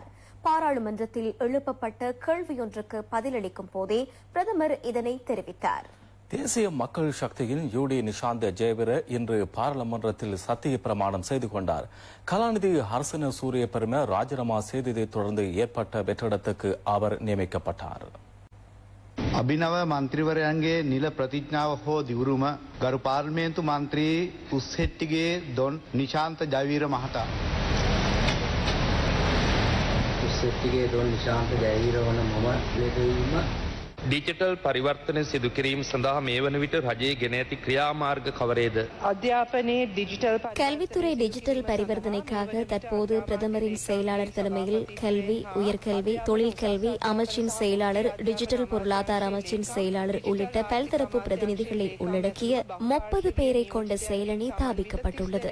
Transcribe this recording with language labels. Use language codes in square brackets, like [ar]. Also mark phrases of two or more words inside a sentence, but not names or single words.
[ta] பாராளுமன்றத்தில் எழுப்பப்பட்ட கேள்வியொன்றுக்கு பதிலளிக்கும் போதே பிரதமர் இதனை தெரிவித்தார். தேசிய மக்கள் சக்தியின் யூடி நிஷாந்த ஜெயவீர இன்று பாராளுமன்றத்தில் சத்திய பிரமாணம் செய்து கொண்டார். கலாநிதி ஹர்சன சூரிய பெருமை ராஜினாமா செய்ததை தொடர்ந்து ஏற்பட்ட வெற்றிடத்துக்கு அவர் நியமிக்கப்பட்டார். [si] අභිනව මන්ත්‍රීවරයන්ගේ නිල ප්‍රතිඥාව හෝ දිවුරුම ගරු පාර්ලිමේන්තු මන්ත්‍රී උස්සෙට්ටිගේ දොන් නිශාන්ත ජයවීර මහතා. උස්සෙට්ටිගේ දොන් නිශාන්ත ජයවීර වන මම ලෙඩවීම ඩිජිටල් පරිවර්තන සිදු කිරීම සඳහා මේ වන විට රජයේ ගෙන ඇති ක්‍රියාමාර්ග කවරේද? අධ්‍යාපනයේ ඩිජිටල් [ta] கல்வித்துறை டிஜிட்டல் பரிவர்த்தனைக்காக தற்போது பிரதமரின் செயலாளர் தலைமையில் கல்வி, உயர்கல்வி, தொழிற்கல்வி அமைச்சின் செயலாளர், டிஜிட்டல் பொருளாதார அமைச்சின் செயலாளர் உள்ளிட்ட பல்தரப்பு பிரதிநிதிகளை உள்ளடக்கிய 30 பேரை கொண்ட செயலணி ஸ்தாபிக்கப்பட்டுள்ளது.